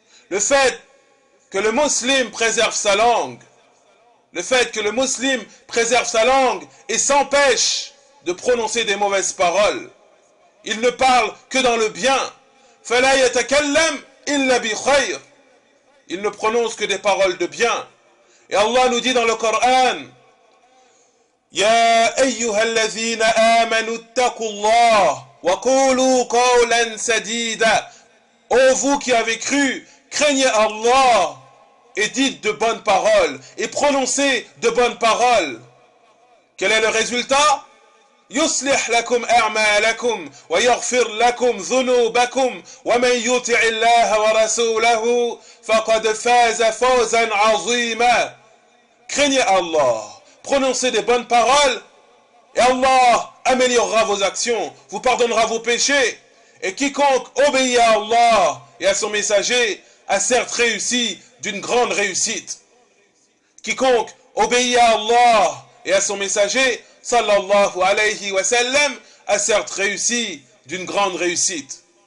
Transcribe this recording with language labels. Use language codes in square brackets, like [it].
[fr] Le fait que le musulman préserve sa langue, le fait que le musulman préserve sa langue et s'empêche de prononcer des mauvaises paroles. Il ne parle que dans le bien. [ar] فَلَا يَتَكَلَّمْ إِلَّا بِخَيْرٍ. [fr] Il ne prononce que des paroles de bien. Et Allah nous dit dans le Coran, [ar] يَا أَيُّهَا الَّذِينَ آمَنُوا اتَّقُوا اللَّهَ وَقُولُوا قَوْلًا سَدِيدًا. [fr] Ô vous qui avez cru, craignez Allah et dites de bonnes paroles et prononcez de bonnes paroles. Quel est le résultat? [ar] يصلح لكم أعمالكم ويغفر لكم ذنوبكم ومن يطع الله ورسوله فقد فاز فوزا عظيما. [fr] Craignez Allah, prononcez des bonnes paroles et Allah améliorera vos actions, vous pardonnera vos péchés. Et quiconque obéit à Allah et à son messager a certes réussi d'une grande réussite. Quiconque obéit à Allah et à son messager sallallahu alayhi wa sallam a certes réussi d'une grande réussite.